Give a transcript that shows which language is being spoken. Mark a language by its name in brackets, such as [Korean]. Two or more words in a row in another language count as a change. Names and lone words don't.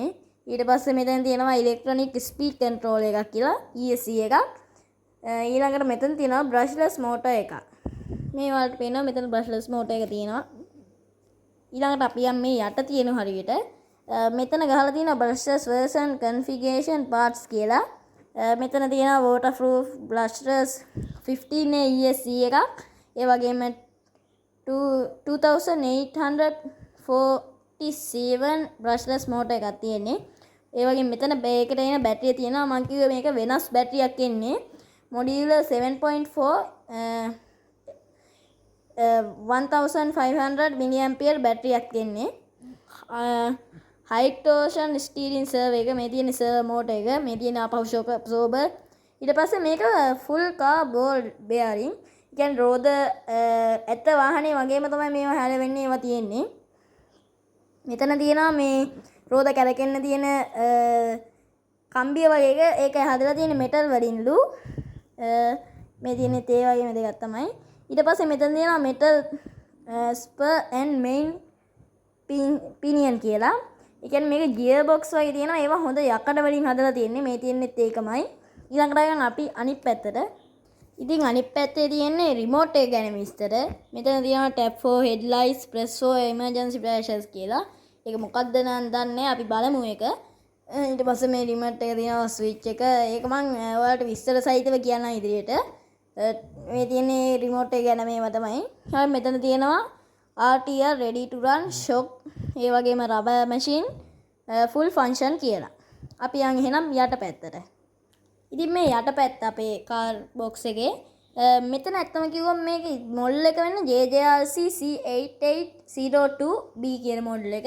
[Sinhala] ඊට පස්සේ මෙතන තියෙනවා [English] electronic speed control [Sinhala] එකක් කියලා ESC එකක්. ඊළඟට මෙතන තියෙනවා [English] brushless motor [Sinhala] එකක්. මේ වලට පේනවා මෙතන [English] brushless motor [Sinhala] එක තියෙනවා. ඊළඟට අපි යම් මේ යට තියෙන හරියට මෙතන ගහලා තියෙනවා [English] brushless version configuration parts [Sinhala] කියලා. මෙතන තියෙනවා [English] waterproof brushless 15A ESC [Sinhala] එකක්. ඒ වගේම 2847 [English] brushless motor [Sinhala] එකක් තියෙන්නේ. ඒ වගේම මෙතන මේකට එන බැටරිය තියෙනවා. මම කිව්වේ මේක වෙනස් බැටරියක් එන්නේ. modular 7.4 1500 mAh බැටරියක් එන්නේ. [English] high torsion steering servo [Sinhala] එක මේ තියෙන [English] servo motor [Sinhala] එක මේ තියෙන අපහු [English] shock absorber. [Sinhala] ඊට පස්සේ මේක [English] full car ball bearing. [Sinhala] කියන්නේ රෝද ඇත්ත වාහනේ වගේම තමයි මේවා හැලවෙන්නේ ඒවා තියෙන්නේ. මෙතන තියෙනවා මේ රෝද කැරකෙන්න තියෙන කම්බිය වගේ එක. ඒක හදලා තියෙන මෙටල් වලින්ලු. මේ තියෙන තේ වගේ දෙකක් තමයි. ඊට පස්සේ මෙතන තියෙනවා [English] metal spur and main pinion [Sinhala] කියලා. ඒ කියන්නේ මේක [English] gear box [Sinhala] වගේ තියෙනවා. ඒවා හොඳ යකඩ වලින් හදලා තියෙන්නේ. මේ තියෙන්නේත් ඒකමයි. ඊළඟට ගියන් අපි අනිත් පැත්තට. ඉතින් අනිත් පැත්තේ තියෙන්නේ රිමෝට් එක ගැන විස්තර. මෙතන තියෙනවා [English] tap for headlights, press for emergency flashes [Sinhala] කියලා. ඒක මොකක්ද නම් දන්නේ අපි බලමු ඒක. ඊට පස්සේ මේ රිමෝට් එක තියෙනවා ස්විච් එක. ඒක මම ඔයාලට විස්තර සහිතව කියන්නම් ඉදිරියට. මේ තියෙන්නේ රිමෝට් එක ගැන මේවා තමයි. හරි මෙතන තියෙනවා [English] RTR ready to run shock [Sinhala] ඒ වගේම [English] rubber machine full function [Sinhala] කියලා. අපි යන් එහෙනම් යට පැත්තට. ඉතින් මේ යට පැත්ත අපේ [English] car box [Sinhala] එකේ මෙතන ඇත්තම කිව්වම මේක මොඩල් එක වෙන්නේ JJRC C8802B කියන මොඩල් එක.